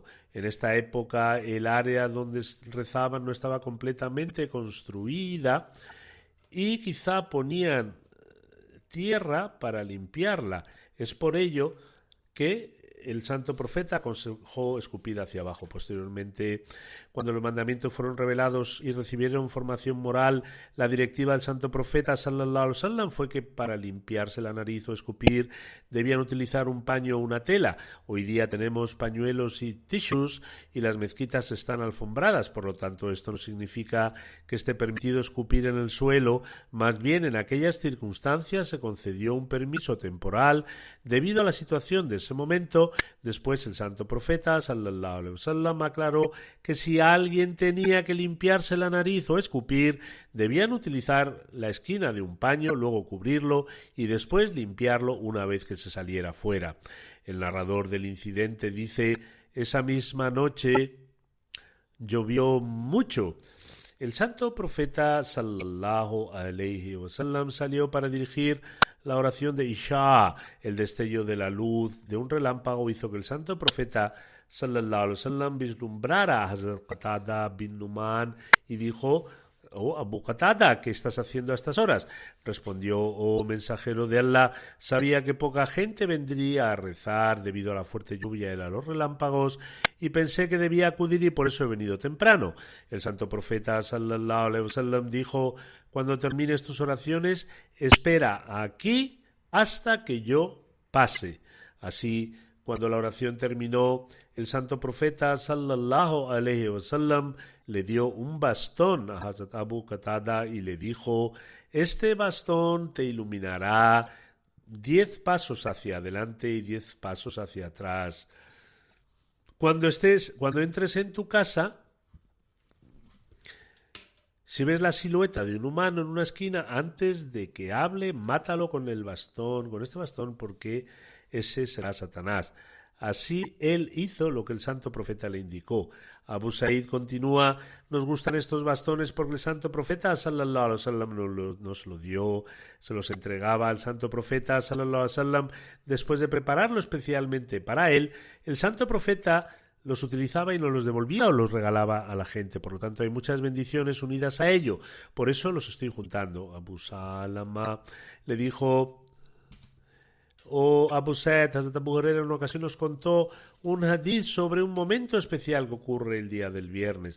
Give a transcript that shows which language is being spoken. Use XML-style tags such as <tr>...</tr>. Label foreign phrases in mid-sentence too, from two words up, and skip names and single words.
<es>En esta época el área donde rezaban no estaba completamente construida y quizá ponían tierra para limpiarla. Es por ello que el santo profeta aconsejó escupir hacia abajo. Posteriormente, cuando los mandamientos fueron revelados y recibieron formación moral, la directiva del santo profeta</es> <ar>صلى الله عليه وسلم</ar> <es>fue que para limpiarse la nariz o escupir debían utilizar un paño o una tela. Hoy día tenemos pañuelos y tissues y las mezquitas están alfombradas, por lo tanto esto no significa que esté permitido escupir en el suelo. Más bien, en aquellas circunstancias se concedió un permiso temporal debido a la situación de ese momento. Después el santo profeta</es> <ar>صلى الله عليه وسلم</ar> <es>aclaró que si alguien tenía que limpiarse la nariz o escupir, debían utilizar la esquina de un paño, luego cubrirlo y después limpiarlo una vez que se saliera fuera. El narrador del incidente dice: esa misma noche llovió mucho. El santo profeta</es> <ar>صلى الله عليه وسلم</ar> <es>salió para dirigir la oración de Isha. El destello de la luz de un relámpago hizo que el santo profeta</es> <ar>صلى الله عليه وسلم</ar> <es>vislumbrara a Hazrat Qatada bin Numan y dijo: «Oh, Abu Qatada, ¿qué estás haciendo a estas horas?». Respondió: «Oh mensajero de Allah, sabía que poca gente vendría a rezar debido a la fuerte lluvia y a los relámpagos y pensé que debía acudir y por eso he venido temprano». El santo profeta</es> <ar>صلى الله عليه وسلم</ar> <es>dijo: «Cuando termines tus oraciones, espera aquí hasta que yo pase». Así, cuando la oración terminó, el santo profeta</es> <ar>صلى الله عليه وسلم</ar> <es>le dio un bastón a Hazrat Abu Qatada y le dijo: «Este bastón te iluminará 10 pasos hacia adelante y 10 pasos hacia atrás. Cuando entres en tu casa, si ves la silueta de un humano en una esquina, antes de que hable, mátalo con el bastón, con este bastón, porque ese será Satanás». Así él hizo lo que el santo profeta le indicó. Abu Said continúa: nos gustan estos bastones porque el santo profeta</es> <ar>صلى الله عليه وسلم</ar> <es>nos lo dio, se los entregaba al santo profeta</es> <ar>صلى الله عليه وسلم</ar> <es>después de prepararlo especialmente para él. El santo profeta los utilizaba y nos los devolvía o los regalaba a la gente. Por lo tanto, hay muchas bendiciones unidas a ello. Por eso los estoy juntando. Abu Salama le dijo: Abu Said, Hazrat Abu Huraira en una ocasión nos contó un hadith sobre un momento especial que ocurre el día del viernes.</es>